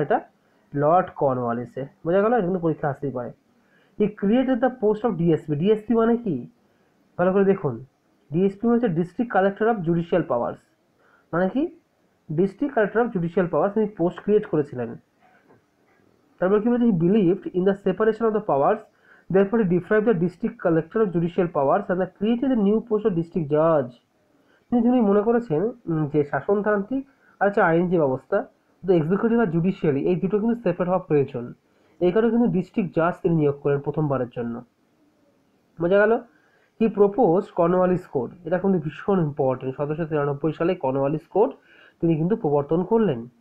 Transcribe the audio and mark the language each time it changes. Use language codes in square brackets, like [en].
[bn] এটা লর্ড কর্নওয়ালিসে। বোঝা গেল? এটা কিন্তু পরীক্ষা আসতেই পারে। [en] He created the post of DSP. [bn] DSP মানে কি? ভালো করে দেখুন, ডিএসপি হচ্ছে [en] District collector of judicial powers. [bn] মানে কি? [en] district collector of judicial powers [bn] তিনি [en] Post create করেছিলেন। [bn] তারপর কি বলেছে? [en] He believed in the separation of the powers, therefore he deprived the district collector of judicial powers and created a new post of district judge. [bn] তিনি মনে করেছেন যে শাসনতান্ত্রিক আর হচ্ছে আইন যে ব্যবস্থা, [en] the executive [bn] আর জুডিশিয়ারি, এই দুটো কিন্তু সেপারেট হওয়া প্রয়োজন। এই কারণে কিন্তু ডিস্ট্রিক্ট জাজ তিনি নিয়োগ করেন প্রথমবারের জন্য। বোঝা গেল? [en] He propose Cornwallis code. [bn] এটা কিন্তু ভীষণ ইম্পর্টেন্ট। 1793 সালে কর্নওয়ালিস কোড তিনি কিন্তু প্রবর্তন করলেন।